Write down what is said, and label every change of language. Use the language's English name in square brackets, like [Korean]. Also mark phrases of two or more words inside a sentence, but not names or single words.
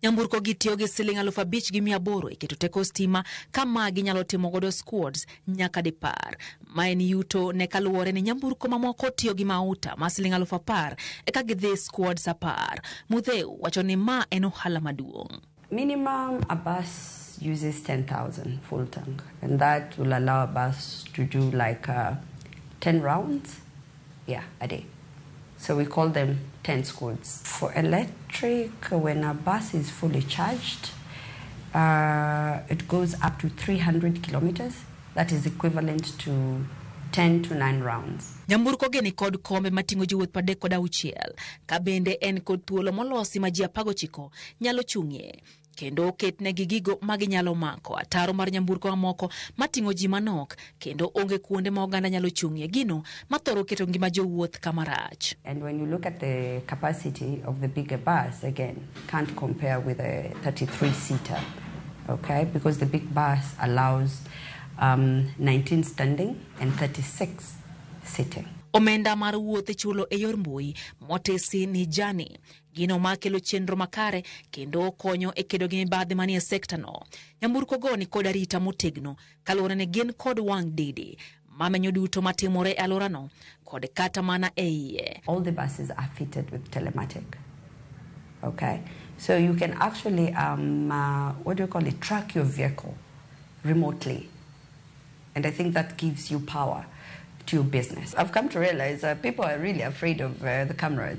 [Luo (Kenya and Tanzania)] Nyamburko gi tiyo gi siling 5,800 iketo teko stima kama ginyalo timo godo squads nyaka dipar. Ma en yuto ne kaluwore ni nyamburko mamoko tiyo gi mauta ma siling 10,000 eka gidhi squads 10. Mudheu wacho ni ma en ohala maduong'. [English] Minimum, a bus uses 10,000 full tank, and that will allow a bus to do like 10 rounds, a day. So we call them 10 squads. For electric, when a bus is fully charged, it goes up to 300 kilometers. That is equivalent to 10 to 9 rounds. [Luo (Kenya and Tanzania)] Nyamburko geni kod kombe matingo jowuoth 36 ka bende en kod thuolo molosi ma ji 19 nyalo chung'ie. Kendo oketnegi gigo maginyalo mako ataro mar nyamburko mamoko matingo ji manok kendo onge kuonde ma oganda nyalo chung'ie gino mathoro keto ngima jowuoth kama rach. [English] And when you look at the capacity of the bigger bus, again, can't compare with a 33-seater, okay? Because the big bus allows 19 standing and 36 sitting. [Luo (Kenya and Tanzania)] Omenda mar wuoth chulo e yor mbui motesi ni jani gino makelo chenro makare kendo konyo e kedo gi mibadhi manie sekta no. Nyamburko go ni kod arita motegno kaluwore ne gin kod wang' didi mamenyo duto matimore e alworano kod kata mana e iye. [English] All the buses are fitted with telematic, okay? So you can actually track your vehicle remotely, and I think that gives you power to your business. I've come to realize people are really afraid of the cameras.